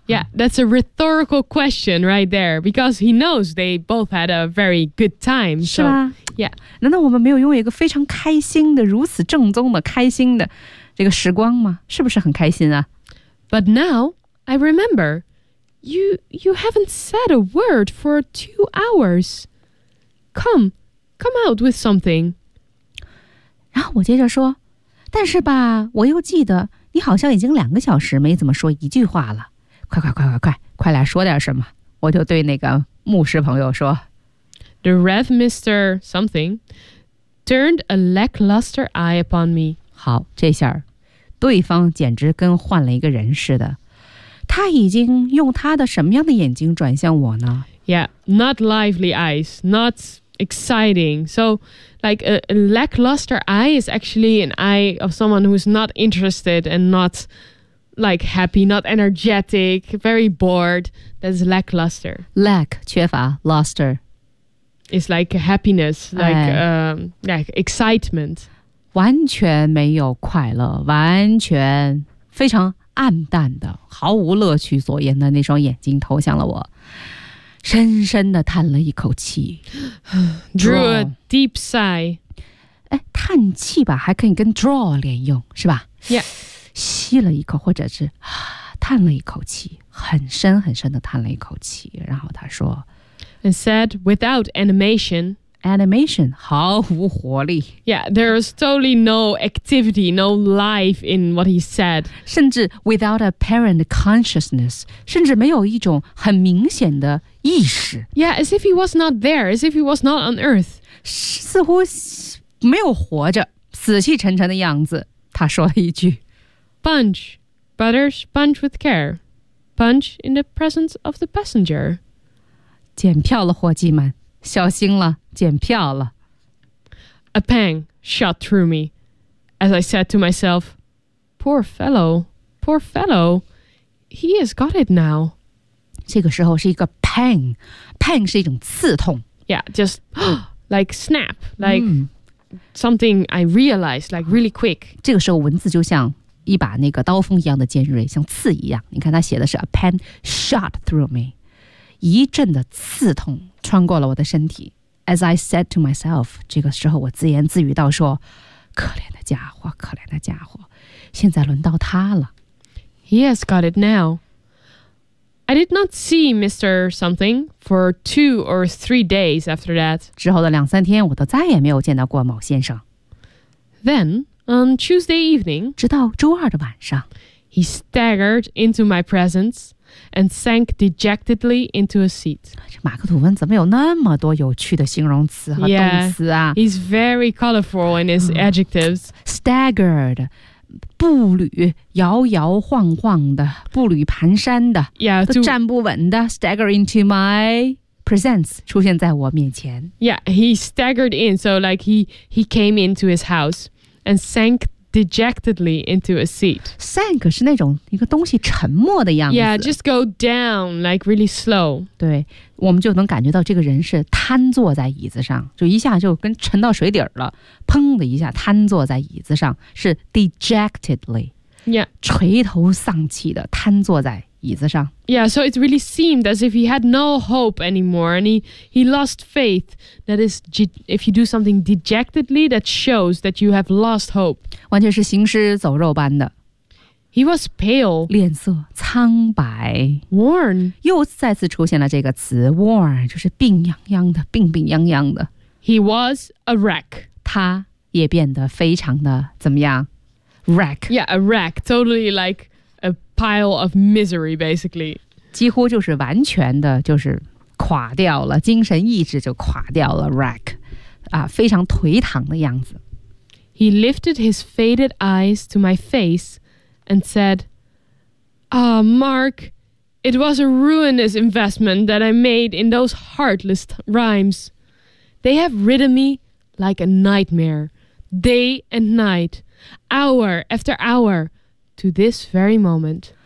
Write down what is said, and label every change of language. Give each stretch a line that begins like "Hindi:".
English: Yeah, that's a rhetorical question right there because he knows they both had a very good time
Chinese: 是吧、
English: so, Yeah,
Chinese: 难道我们没有拥有一个非常开心的如此正宗的开心的这个时光吗是不是很开心啊
English: But nowI remember, you haven't said a word for 2 hours. Come, come out with something.
Chinese: 然后我接着说，但是吧，我又记得你好像已经两个小时没怎么说一句话了。快快快快快，快来说点什么。我就对那个牧师朋友说
English: The Rev. Mr. Something turned a lackluster eye upon me.
Chinese: 好，这下对方简直跟换了一个人似的。他已经用他的什么样的眼睛转向我呢？
English: Yeah, not lively eyes, not exciting. So, like a lackluster eye is actually an eye of someone who's not interested and not like happy, not energetic, very bored. That's lackluster. Lack, 缺乏, luster. It's like happiness, like excitement.
Chinese: 完全没有快乐，完全非常暗淡的，毫无乐趣所言的那双眼睛投向了我，深深地叹了一口气
English: ，drew a deep sigh。
Chinese: 哎，叹气吧，还可以跟 draw 连用，是吧
English: ？Yeah，
Chinese: 吸了一口，或者是叹了一口气，很深很深地叹了一口气，然后他说
English: ，and said without animation。
Chinese: Animation, 毫无活力。
English: Yeah, there was totally no activity, no life in what he said.
Chinese: 甚至
English: without apparent consciousness,
Chinese: 甚至没有一种很明显的意识。
English: Yeah, as if he was not there, as if he was not on earth.
Chinese: 似乎没有活着，死气沉沉的样子。他说了一句
English: Punch, butters, punch with care. Punch in the presence of the passenger.
Chinese: 检票了，伙计们。小心了，检票了。
English: A pang shot through me as I said to myself, poor fellow, poor fellow, he has got it now.
Chinese: 这个时候是一个 pang, pang 是一种刺痛。
English: Yeah, just like snap, like something I realized, like really quick.
Chinese: 这个时候文字就像一把那个刀锋一样的尖锐，像刺一样。你看他写的是
English: a pang shot through me.
Chinese: 一阵的刺痛穿过了我的身体
English: As I said to myself
Chinese: 这个时候我自言自语道说可怜的家伙可怜的家伙现在轮到他了
English: He has got it now I did not see Mr. Something for two or three days after that
Chinese: 之后的两三天我都再也没有见到过某先生
English: Then on Tuesday evening
Chinese: 直到周二的晚上
English: He staggered into my presenceAnd sank dejectedly into a seat.
Chinese: 马克吐温怎么有那么多有趣的形容词和动词啊
English: He's very colorful in his adjectives.
Chinese: Staggered, 步履摇摇晃晃的，步履蹒跚的，都站不稳的
English: Stagger into my presence,
Chinese: 出现在我面前
English: Yeah, he staggered in, so like he came into his house and sank. Dejectedly into a seat.
Chinese: Sank 是那种一个东西沉默的样子。
English: Yeah, just go down like really slow.
Chinese: 对，我们就能感觉到这个人是瘫坐在椅子上，就一下就跟沉到水底了，砰的一下瘫坐在椅子上，是 dejectedly.
English: Yeah,
Chinese: 垂头丧气的瘫坐在椅子上。
English: Yeah, so it really seemed as if he had no hope anymore, and he lost faith. That is, if you do something dejectedly, that shows that you have lost hope.
Chinese: 完全是行尸走肉般的。
English: He was pale,
Chinese: 脸色苍白
English: worn.
Chinese: 又再次出现了这个词 worn, 就是病殃殃的，病病殃殃的。
English: He was a wreck.
Chinese: 他也变得非常的怎么样 ？Wreck.
English: Yeah, a wreck. Totally like. A pile of misery, basically.
Chinese: 几乎就是完全的就是垮掉了，精神意志就垮掉了 ,wreck, 啊，非常颓唐的样子。
English: He lifted his faded eyes to my face and said, Ah, Mark, it was a ruinous investment that I made in those heartless rhymes. They have ridden me like a nightmare, day and night, hour after hour,To this very moment,